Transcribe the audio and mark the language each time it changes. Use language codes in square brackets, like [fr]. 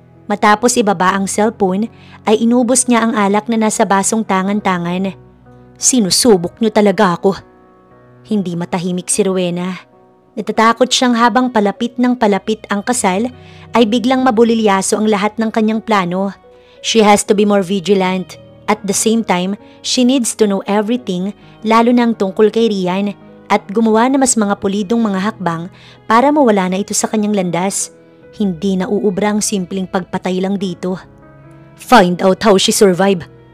[tl] Matapos ibaba ang cellphone ay inubos niya ang alak na nasa basong tangan-tangan. Sinusubok niyo talaga ako. Hindi matahimik si Rowena. Natatakot siyang habang palapit ng palapit ang kasal ay biglang mabulilyaso ang lahat ng kanyang plano. [en] She has to be more vigilant. At the same time, she needs to know everything, [tl] lalo na ang tungkol kay Rian, at gumawa na mas mga pulidong mga hakbang para mawala na ito sa kanyang landas. Hindi na uubra ang simpleng pagpatay lang dito. [en] Find out how she survived.